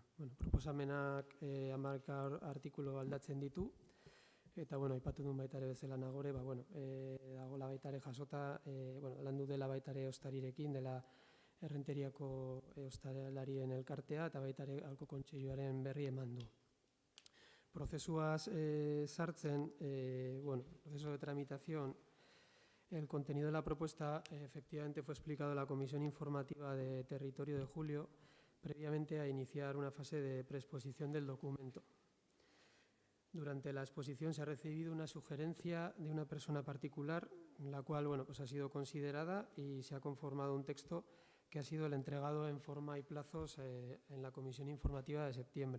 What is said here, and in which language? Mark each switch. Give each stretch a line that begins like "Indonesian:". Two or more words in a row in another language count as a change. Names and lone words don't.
Basque: Proposamenak 11 artikulu aldatzen ditu, eta, aipatu duen baita ere bezala Nagore, dagoela baita ere jasota, landu dela baita ere ostarirekin, dela Errenteriako ostalarien elkartea, eta baita ere Aholku Kontseiluaren berri eman du. Prozesuaz sartzen,
Spanish: proceso de tramitación, el contenido de la propuesta efectivamente fue explicado en la Comisión Informativa de Territorio de julio, previamente a iniciar una fase de preexposición del documento. Durante la exposición se ha recibido una sugerencia de una persona particular, la cual ha sido considerada y se ha conformado un texto que ha sido el entregado en forma y plazos en la Comisión Informativa de septiembre.